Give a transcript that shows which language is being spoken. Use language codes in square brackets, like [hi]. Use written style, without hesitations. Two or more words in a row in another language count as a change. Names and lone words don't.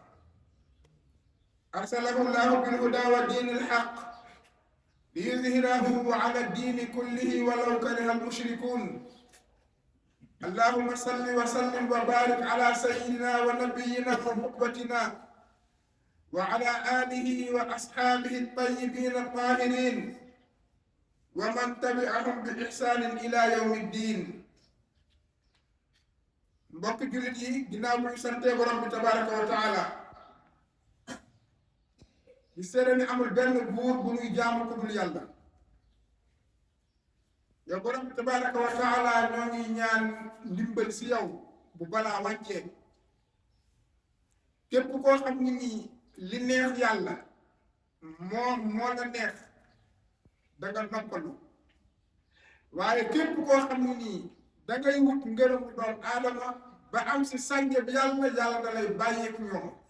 [ar] أرسله الله بالهدى ودين الحق ليظهره على الدين كله ولو كره المشركون اللهم صل وسلم وبارك على سيدنا ونبينا وقدوتنا وعلى آله وأصحابه الطيبين الطاهرين ومن تبعهم بإحسان إلى يوم الدين. [wo] mbokk jullit yi ginnaaw bu ñu santee borom bi [ar] تبارك وتعالى [wo] di seede ni amul benn buur bu ñuy jaamu ko dul yàlla yow borom bi [ar] تبارك وتعالى [wo] ñoo ngi ñaan ndimbal si yow bu balaa wàccee képp koo xam ni nii li neex yàlla moo la neex danga noppalu waaye képp koo xam ni nii dangay wut ngërëmu doom aadama ba am si sànge bi yàlla da lay bàyyeek ñoom